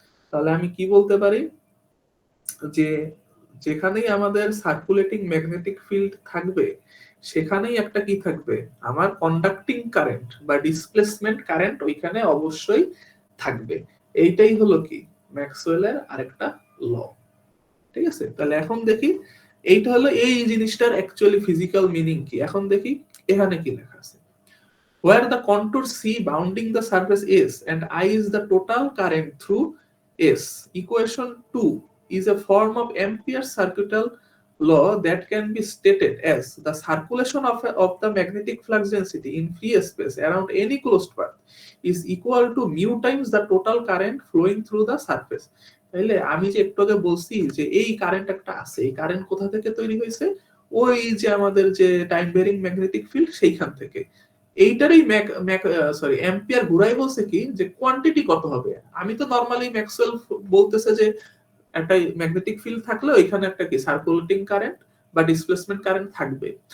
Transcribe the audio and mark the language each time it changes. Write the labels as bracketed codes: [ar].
[bn] তাহলে আমি কি বলতে পারি যে যেখানেই আমাদের সার্কুলেটিং ম্যাগনেটিক ফিল্ড থাকবে সেখানেই একটা কি থাকবে, আমার কন্ডাক্টিং কারেন্ট বা ডিসপ্লেসমেন্ট কারেন্ট ওইখানে অবশ্যই থাকবে। এইটাই হলো কি ম্যাক্সওয়েলের আরেকটা ল। ঠিক আছে, তাহলে এখন দেখি এইটা হলো এই জিনিসটার অ্যাকচুয়ালি ফিজিক্যাল মিনিং কি। এখন দেখি এখানে কি লেখা আছে। [en] Where the contour C bounding the surface S and I is the total current through S. Equation 2 is a form of Ampere's circuital law that can be stated as the circulation of the magnetic flux density in free space around any closed path is equal to mu times the total current flowing through the surface. [bn] তাইলে আমি যে একটু আগে বলছি যে এই current একটা আছে, এই কারেন্ট কোথা থেকে তৈরি হয়েছে? ওই যে আমাদের যে টাইম ভেরিং ম্যাগনেটিক ফিল্ড সেইখান থেকে। এইটারই অ্যাম্পিয়ার ঘুরাই বলছে কি যে কোয়ান্টিটি কত হবে। আমি তো নরমালি ম্যাক্সওয়েল বলতেছে যে একটা ম্যাগনেটিক ফিল্ড থাকলে ওইখানে একটা কি সার্কুলেটিং কারেন্ট বা ডিসপ্লেসমেন্ট কারেন্ট থাকবে।